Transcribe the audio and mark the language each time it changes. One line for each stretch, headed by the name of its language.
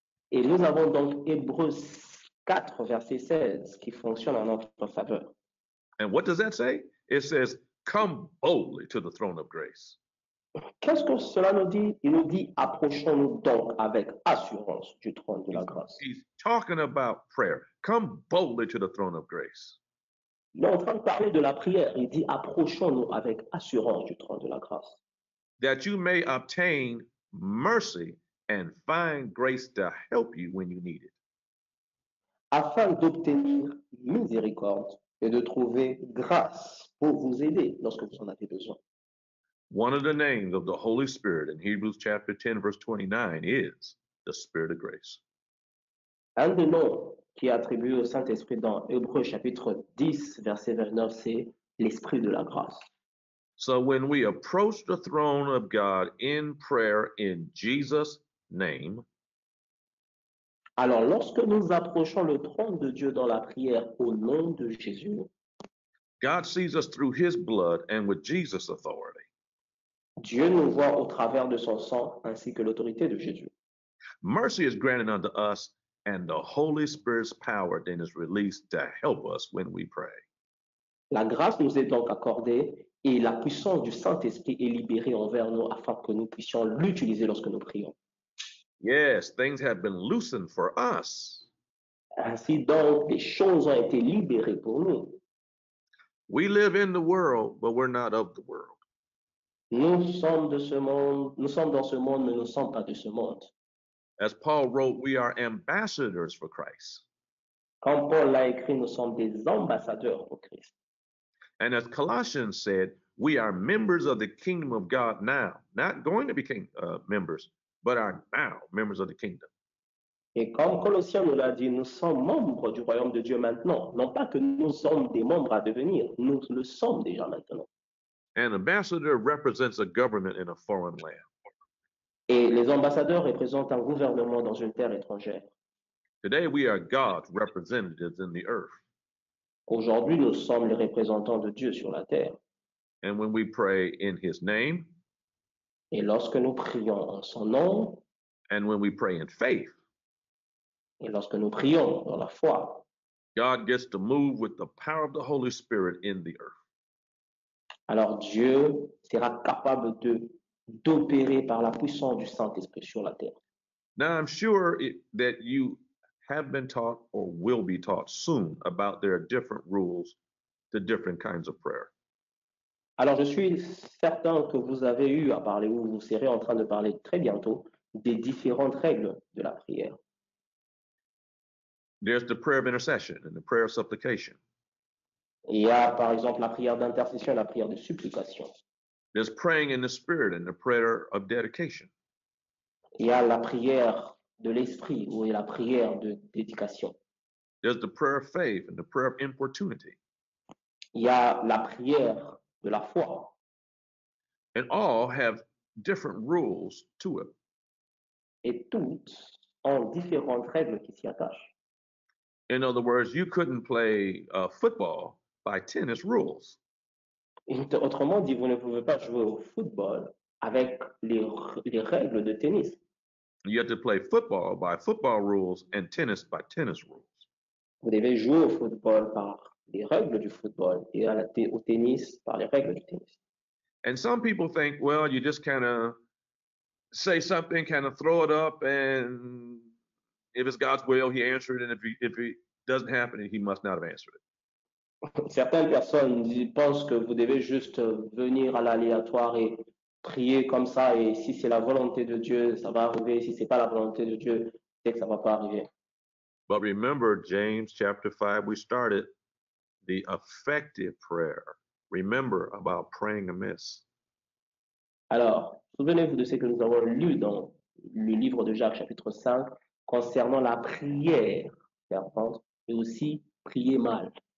French: et nous avons donc Hébreux 4, verset 16, qui fonctionne en notre faveur.
English: And what does that say? It says, come boldly to the throne of grace.
French: Qu'est-ce que cela nous dit? Il nous dit, approchons-nous donc avec assurance du trône de la grâce.
English: He's talking about prayer. Come boldly to the throne of grace.
French: Il est en train de parler de la prière. Il dit, approchons-nous avec assurance du trône de la grâce.
English: That you may obtain mercy and find grace to help you when you need it.
French: Afin d'obtenir miséricorde et de trouver grâce pour vous aider lorsque vous en avez besoin.
English: One of the names of the Holy Spirit in Hebrews chapter 10, verse 29 is the Spirit of grace.
French: Un des noms qui est attribué au Saint-Esprit dans Hébreux chapitre 10, verset 29, c'est l'Esprit de la grâce.
English: So when we approach the throne of God in prayer in Jesus' name,
French: alors lorsque nous approchons le trône de Dieu dans la prière au nom de Jésus,
English: God sees us through his blood and with Jesus' authority.
French: Dieu nous voit au travers de son sang ainsi que l'autorité de Jésus.
English: Mercy is granted unto us, and the Holy Spirit's power then is released to help us when we pray.
French: La grâce nous est donc accordée et la puissance du Saint-Esprit est libérée envers nous afin que nous puissions l'utiliser lorsque nous prions.
English: Yes, things have been loosened for us.
French: Ainsi donc, les choses ont été libérées pour nous.
English: We live in the world, but we're not of the world.
French: Nous sommes de ce monde, nous sommes dans ce monde, mais nous ne sommes pas de ce monde.
English: As Paul wrote, we are ambassadors for Christ.
French: Comme Paul l'a écrit, nous sommes des ambassadeurs pour Christ.
English: And as Colossians said, we are members of the kingdom of God now, not going to be members, but are now members of the kingdom.
French: Et comme Colossiens nous l'a dit, nous sommes membres du royaume de Dieu maintenant. Non pas que nous sommes des membres à devenir, nous le sommes déjà maintenant.
English: An ambassador represents a government in a foreign land.
French: Et les ambassadeurs représentent un gouvernement dans une terre étrangère.
English: Today we are God's representatives in the earth.
French: Aujourd'hui, nous sommes les représentants de Dieu sur la terre.
English: And when we pray in his name,
French: Et lorsque nous prions en son nom,
English: and when we pray in faith,
French: et lorsque nous prions dans la foi,
English: God gets to move with the power of the Holy Spirit in the earth.
French: alors Dieu sera capable d'opérer par la puissance du Saint-Esprit sur la terre.
English: Now, I'm sure that you have been taught or will be taught soon about there are different rules to different kinds of prayer.
French: Alors je suis certain que vous avez eu à parler, ou vous serez en train de parler très bientôt, des différentes règles de la prière.
English: There's the prayer of intercession and the prayer of supplication.
French: Il y a par exemple la prière d'intercession et la prière de supplication.
English: There's praying in the spirit and the prayer of dedication.
French: Il y a la prière de l'esprit ou la prière de dédication.
English: There's the prayer of faith and the prayer of importunity.
French: Il y a la prière de la foi.
English: And all have different rules to it.
French: Et toutes ont différentes règles qui s'y attachent.
English: In other words, you couldn't play football by tennis rules.
French: Autrement dit, vous ne pouvez pas jouer au football avec les règles de tennis.
English: You have to play football by football rules and tennis by tennis rules.
French: Vous devez jouer au football par les règles du football et au tennis par les règles du tennis.
English: And some people think, well, you just kind of say something, kind of throw it up, and if it's God's will, he answered it, and if it doesn't happen, he must not have answered it.
French: Certaines personnes pensent que vous devez juste venir à l'aléatoire et prier comme ça, et si c'est la volonté de Dieu, ça va arriver. Si c'est pas la volonté de Dieu, c'est que ça va pas arriver.
English: But remember, James chapter 5, we started the effective prayer. Remember about praying amiss.
French: Alors, souvenez-vous de ce que nous avons lu dans le livre de Jacques, chapitre 5, concernant la prière fervente et aussi prier mal.